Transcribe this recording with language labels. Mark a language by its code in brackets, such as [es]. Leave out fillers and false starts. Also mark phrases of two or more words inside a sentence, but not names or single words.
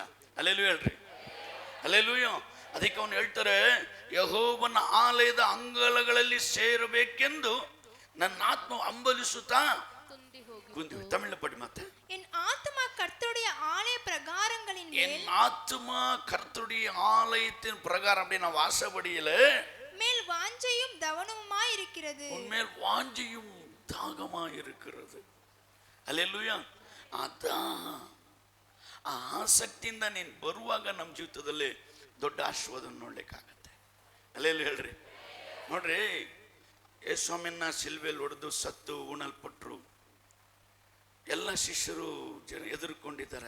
[kn] ಹಲ್ಲೆಲೂಯಾ ಹೇಳ್ರಿ, ಹಲ್ಲೆಲೂಯಾ. ಅದಕ್ಕೆ ಅವನು ಹೇಳ್ತಾರೆ, ಯೆಹೋವನ ಆಲಯದ ಅಂಗಳಗಳಲ್ಲಿ ಸೇರಬೇಕೆಂದು ನನ್ನ ಆತ್ಮ ಹಂಬಲಿಸುತ್ತಾ ಕುಂದಿ. ತಮಿಳು ಪಡಿ ಮತ್ತೆ, [ta] என் ஆத்துமா கர்த்தருடைய ஆலய பிரகாரங்களின் என் ஆத்துமா கர்த்தருடைய ஆலயத்தின் பிரகாரம் அப்படின்னா வாசப்படியில மேல் வாஞ்சையும் தவனமுமாய் இருக்கிறது, உன்மேல் வாஞ்சையும் தாகமாய் இருக்கிறது. [kn] ಹಲ್ಲೆಲೂಯಾ. ಆ ಆಸಕ್ತಿಯಿಂದ ನೀನು ಬರುವಾಗ ನಮ್ಮ ಜೀವಿತದಲ್ಲಿ ದೊಡ್ಡ ಆಶೀರ್ವಾದ ನೋಡ್ಲಿಕ್ಕಾಗತ್ತೆ. ಹಲ್ಲೆಲೂಯಾ ಹೇಳ್ರಿ. ನೋಡ್ರಿ, ಯೇಸುಸ್ವಾಮಿನ ಸಿಲ್ವೆಯಲ್ಲಿ ಹೊಡೆದು ಸತ್ತು ಉಣಲ್ಪಟ್ರು, ಎಲ್ಲ ಶಿಷ್ಯರು ಎದುರುಕೊಂಡಿದ್ದಾರೆ.